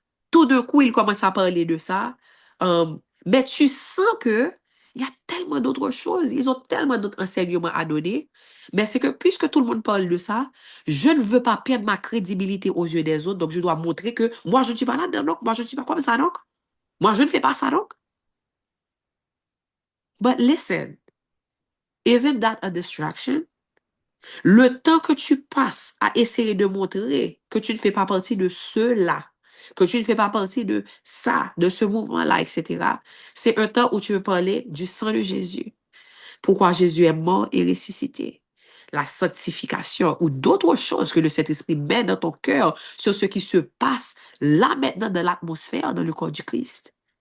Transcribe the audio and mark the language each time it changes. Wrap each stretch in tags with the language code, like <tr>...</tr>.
<fr>Tout d'un coup, ils commencent à parler de ça. Mais tu sens que il y a tellement d'autres choses. Ils ont tellement d'autres enseignements à donner. Mais c'est que puisque tout le monde parle de ça, je ne veux pas perdre ma crédibilité aux yeux des autres. Donc, je dois montrer que moi, je ne suis pas là-dedans. Donc, moi, je ne suis pas comme ça. Donc, moi, je ne fais pas ça. Donc.</fr> <en>But listen, isn't that a distraction?</en> <fr>Le temps que tu passes à essayer de montrer que tu ne fais pas partie de ceux-là, que tu ne fais pas partie de ça, de ce mouvement-là, etc., c'est un temps où tu veux parler du sang de Jésus. Pourquoi Jésus est mort et ressuscité. La sanctification ou d'autres choses que le Saint-Esprit met dans ton cœur sur ce qui se passe là maintenant dans l'atmosphère, dans le corps du Christ.</fr>